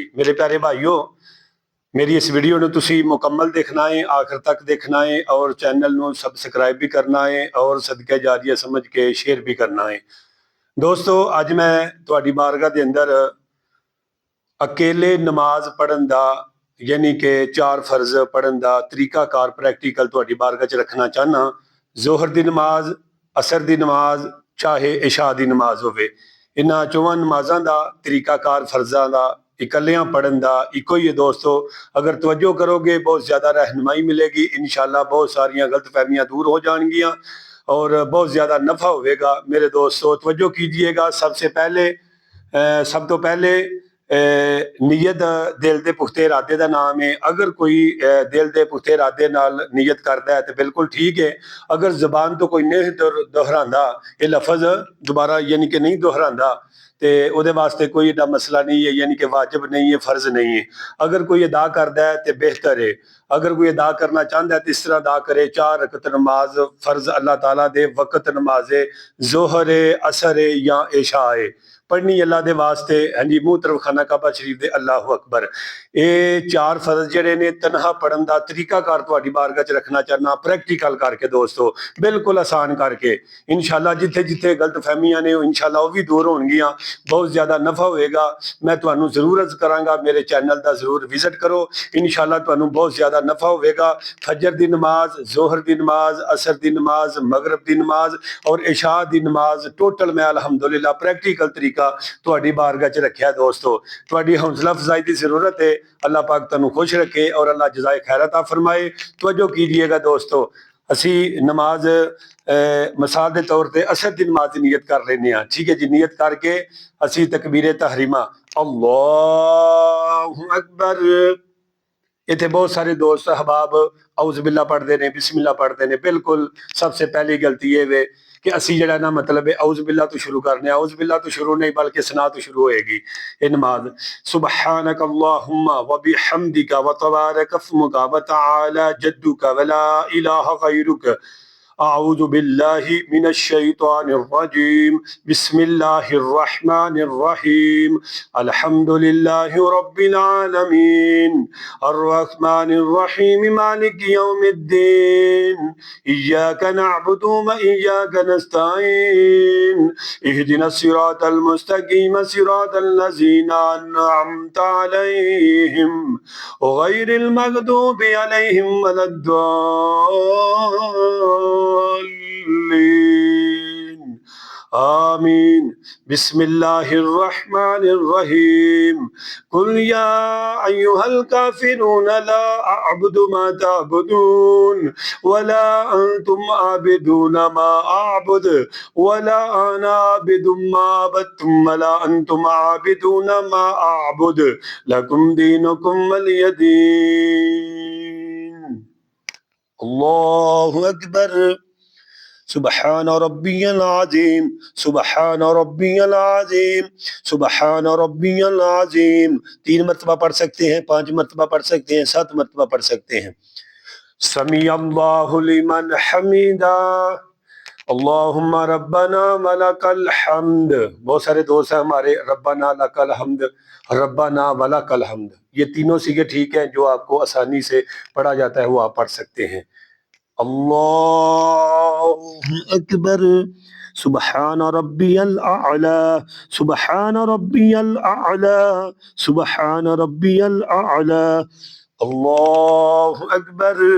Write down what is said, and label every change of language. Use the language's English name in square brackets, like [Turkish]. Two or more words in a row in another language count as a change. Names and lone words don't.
[Punjabi] میرے پیارے بھائیو، میری اس ویڈیو نو تسی مکمل دیکھنا ہے، آخر تک دیکھنا ہے، اور چینل نو سبسکرائب بھی کرنا ہے اور صدقہ جاریہ سمجھ کے شیئر بھی کرنا ہے۔ دوستو، اج میں تہاڈی بارگاہ دے اندر اکیلے نماز پڑھن دا یعنی کہ 4 فرض پڑھن دا طریقہ کار پریکٹیکل تہاڈی بارگاہ چ رکھنا چاہنا۔ ظہر دی نماز، عصر دی نماز، چاہے عشاء دی نماز ہوئے، انہاں چواں نمازاں دا طریقہ کار فرضاں دا اکلیاں پڑھن دا ایکو ہی ہے۔ دوستو، اگر توجہ کرو گے بہت زیادہ رہنمائی ملے گی، انشاءاللہ بہت ساریاں غلط فہمیاں دور ہو جان گیاں اور بہت زیادہ نفع ہوئے گا۔ میرے دوستو توجہ کیجئے گا، سب تو پہلے نیت دل دے پختہ ارادے دا نام ہے۔ اگر کوئی دل دے پختہ ارادے نال نیت کردا ہے تو بالکل ٹھیک ہے۔ اگر زبان تو کوئی نہیں دہراندا، یہ لفظ دوبارہ یعنی کہ نہیں دہراندا، تے او دے واسطے کوئی ایڈا مسئلہ نہیں ہے، یعنی کہ واجب نہیں ہے، فرض نہیں ہے۔ اگر کوئی ادا کردا ہے تو بہتر ہے۔ اگر کوئی ادا کرنا چاہتا ہے تو اس طرح ادا کرے: 4 رکعت نماز فرض اللہ تعالیٰ دے وقت نماز ظہر، عصر یا عشاء پڑھنی اللہ دے واسطے، ہاں جی، منہ طرف خانہ کعبہ شریف دے، [Arabic] اللہ اکبر۔ [Punjabi] اے 4 فرض جڑے نے تنہا پڑھن دا طریقہ کار تہاڈی بارگاہ چ رکھنا چاہنا، پریکٹیکل کر کے دوستو، بالکل آسان کر کے۔ انشاءاللہ جتھے جتھے غلط فہمیاں نے انشاءاللہ وہ بھی دور ہون گیاں، بہت زیادہ نفع ہوئے گا۔ میں تانوں ضرور عرض کراں گا میرے چینل دا ضرور وزٹ کرو، انشاءاللہ تانوں بہت زیادہ نفع ہوئے گا۔ فجر دی نماز، ظہر دی نماز، عصر دی نماز، مغرب دی نماز اور عشاء دی نماز ٹوٹل میں الحمدللہ پریکٹیکل طریقہ تہاڈی بارگاہ چ رکھیا۔ دوستو تہاڈی حوصلہ افزائی دی ضرورت ہے۔ اللہ پاک تانوں خوش رکھے اور اللہ جزائے خیر عطا فرمائے۔ توجہ کیجئے گا دوستو، اسی نماز مثال دے طور تے عصر دی نماز دی نیت کر لینے ہاں، ٹھیک ہے جی۔ نیت کر کے اسی تکبیر تحریمہ [Arabic] اللہ اکبر، [Punjabi] اتنے بہت سارے دوست احباب [Arabic] اعوذ باللہ [Urdu] پڑھتے ہیں، [Arabic] بسم اللہ [Urdu] پڑھتے ہیں۔ بالکل سب سے پہلی غلطی یہ ہے کہ اسی جڑا نا مطلب ہے [Arabic] اعوذ باللہ [Urdu] تو شروع کرنے، [Arabic] اعوذ باللہ [Urdu] تو شروع نہیں بلکہ ثنا تو شروع ہوئے گی یہ نماز۔ [Arabic] سبحانک اللہم وبحمدک وتبارک اسمک وتعالی جدک ولا الہ غیرک، اعوذ باللہ من الشیطان الرجیم، بسم اللہ الرحمن الرحیم، الحمد للہ رب العالمین، الرحمن الرحیم، مالک یوم الدین، ایاک نعبد و ایاک نستعین، اہدنا الصراط المستقیم، صراط الذین انعمت علیہم غیر المغضوب علیہم ولا الضالین، آمین۔ بسم اللہ الرحمن الرحیم، قل یا ایہا الکافرون لا اعبد ما تعبدون ولا انتم عابدون ما اعبد ولا انا عابد ما عبدتم ولا انتم عابدون ما اعبد لکم دینکم ولی دین۔ اللہ اکبر، سبحان ربی العظیم، سبحان ربی العظیم، سبحان ربی العظیم۔ [Urdu] 3 مرتبہ پڑھ سکتے ہیں، 5 مرتبہ پڑھ سکتے ہیں، 7 مرتبہ پڑھ سکتے ہیں۔ [Arabic] سمیع اللہ لمن حمیدہ، اللہم ربنا ولک الحمد۔ [Urdu] بہت سارے دوست ہیں ہمارے، [Arabic] ربنا لک الحمد، ربنا ولک الحمد، [Urdu] یہ تینوں صیغے ٹھیک ہیں، جو آپ کو آسانی سے پڑھا جاتا ہے وہ آپ پڑھ سکتے ہیں۔ [Arabic] اللہ اکبر، سبحان ربی الاعلی، سبحان ربی الاعلی، سبحان ربی الاعلی، اللہ اکبر،